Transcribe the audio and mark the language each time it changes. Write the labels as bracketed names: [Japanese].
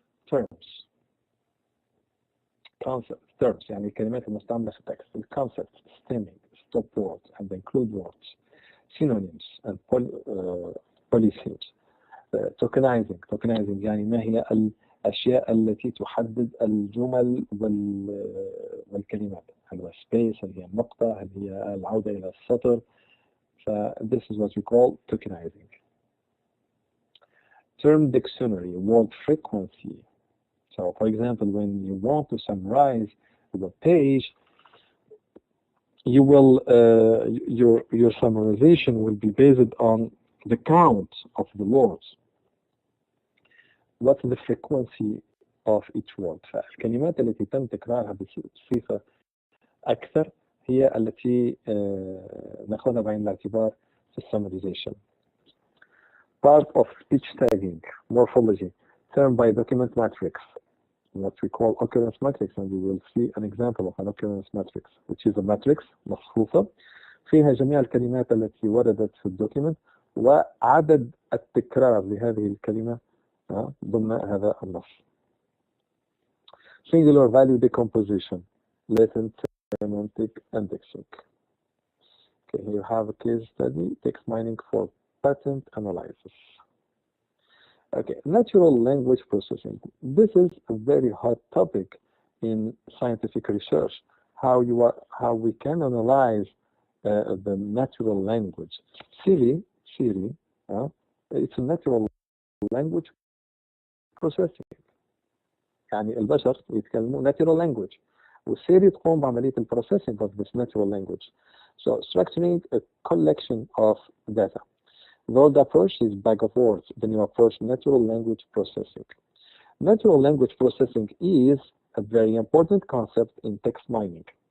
[Arabic] terms terms يعني الكلمات المستعملة في التكست [English] concepts stemming stop words and include words synonyms and polythemes tokenizing [Arabic] يعني ما هي الأشياء التي تحدد الجمل والكلمات هل هو space هل هي النقطة هل هي العودة إلى السطر [English] this is what we call tokenizing. Term dictionary, word frequency. So for example, when you want to summarize the page, you will your summarization will be based on the count of the words. What's the frequency of each word? [Arabic] فالكلمات التي تم تكرارها بصفة أكثر هي التي نأخذها بعين الاعتبار في summarization. [English] Part of speech tagging, morphology, termed by document matrix, what we call occurrence matrix, and we will see an example of an occurrence matrix, which is a matrix [Arabic] مصفوفة فيها جميع الكلمات التي وردت في الدوكيمنت وعدد التكرار لهذه الكلمة ضمن هذا النص. [English] Singular value decomposition, latent semantic indexing. Okay, here you have a case study, text mining for patent analysis. Okay, natural language processing. This is a very hot topic in scientific research. How we can analyze the natural language. Siri, it's a natural language processing. [Arabic] يعني البشر يتكلموا natural language. وسيري تقوم بعملية [English] processing of this natural language. So structuring a collection of data. The old approach is bag of words. The new approach, natural language processing. Natural language processing is a very important concept in text mining.